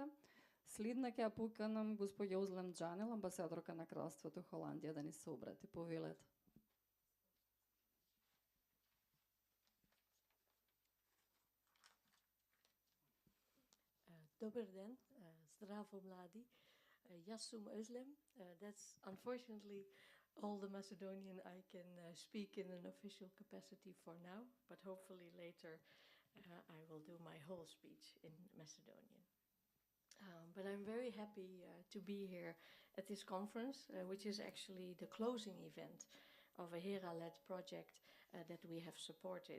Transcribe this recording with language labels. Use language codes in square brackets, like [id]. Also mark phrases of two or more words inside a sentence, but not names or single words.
[mk] Следна ќе ја поканам госпоѓа Узлем Джанел, амбасадорка на Кралството Холандија, да ни се обрати. Повелете. Добър ден, здраво млади. Јас сум Özlem. [en] That's unfortunately all the Macedonian I can speak in an official capacity for now, but hopefully later I will do my whole speech in Macedonian. But I'm very happy to be here at this conference, which is actually the closing event of a HERA-led project that we have supported.